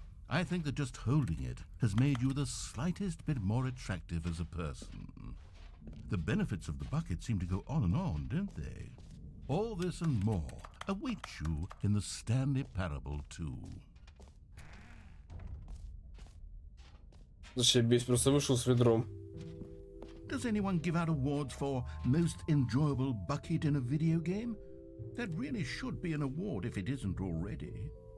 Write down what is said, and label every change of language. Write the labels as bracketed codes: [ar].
[en] I think that just holding it has made you the slightest bit more attractive as a person. The benefits of the bucket seem to go on, don't they? All this and more awaits you in the Stanley Parable 2. [ru] Зашибись, просто вышел с ведром. [en] Does anyone give out awards for most enjoyable bucket in a video game? That really should be an award if it isn't already.